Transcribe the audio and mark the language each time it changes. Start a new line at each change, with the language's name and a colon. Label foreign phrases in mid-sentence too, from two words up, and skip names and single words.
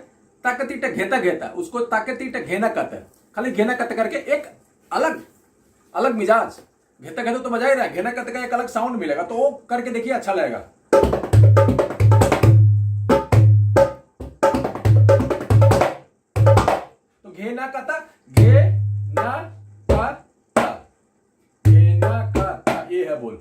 Hindi: तक तीट घेता घेता, उसको तक तीट घेना कहते हैं, खाली घेना कहते करके एक अलग अलग मिजाज, घेता घेता तो बजा ही रहा है, घेना कहते का एक अलग साउंड मिलेगा, तो वो करके देखिए, अच्छा लगेगा। तो घेना कहता, घेना ये है बोल।